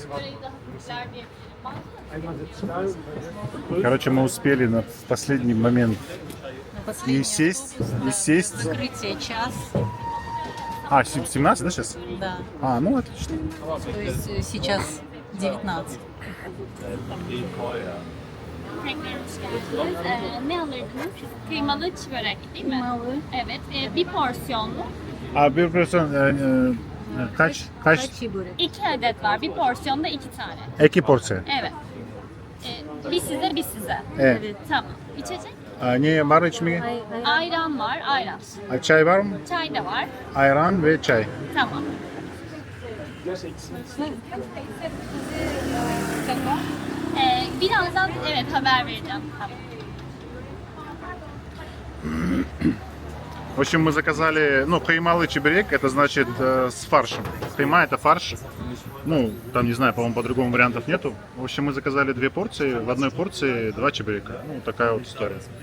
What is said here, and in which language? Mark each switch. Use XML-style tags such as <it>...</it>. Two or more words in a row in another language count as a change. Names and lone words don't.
<ru>Короче, мы успели в последний момент и сесть. Закрытие час. 17, да, сейчас? Да. Отлично. То есть сейчас 19.</ru> <tr>Tekrar hoş geldiniz. Ne alırdınız? Kıymalı çörek değil mi? Kıymalı. Evet. Bir porsiyonlu. Bir person kaç? Çiğ börek. 2 adet var. Bir porsiyonda 2 tane. 2 porsiya. Evet. Bir size bir size. Evet. Tamam. İçecek? Ne var içmeye? Ayran var. Ayran. Çay var mı? Çay da var. Ayran ve çay. Tamam. Birazdan haber vereceğim. Tamam.</tr> <ru>В общем, мы заказали, каймалы чебурек, это значит с фаршем. Кайма это фарш. Там, не знаю, по-моему, по-другому вариантов нету. В общем, мы заказали 2 порции, в одной порции 2 чебурека. Такая вот история.</ru>